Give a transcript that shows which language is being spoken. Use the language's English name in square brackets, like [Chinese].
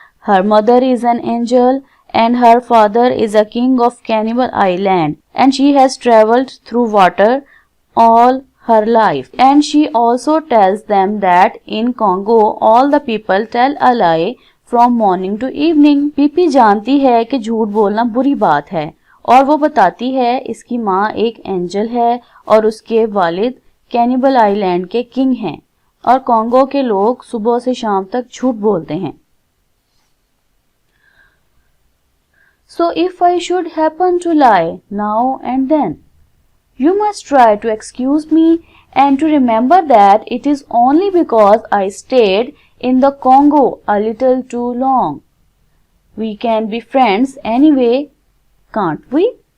[English] Her mother is an angel and her father is a king of Cannibal Island, and she has traveled through water all her life. And she also tells them that in Congo all the people tell a lie from morning to evening. [Hindi] PP जानती है कि झूठ बोलना बुरी बात है और वो बताती है इसकी माँ एक एंजल है और उसके वालिद कैनिबल आइलैंड के किंग हैं और कॉन्गो के लोग सुबह से शाम तक झूठ बोलते हैं। [English] So if I should happen to lie now and then, you must try to excuse me and to remember that it is only because I stayed in the Congo a little too long. We can be friends anyway, can't we?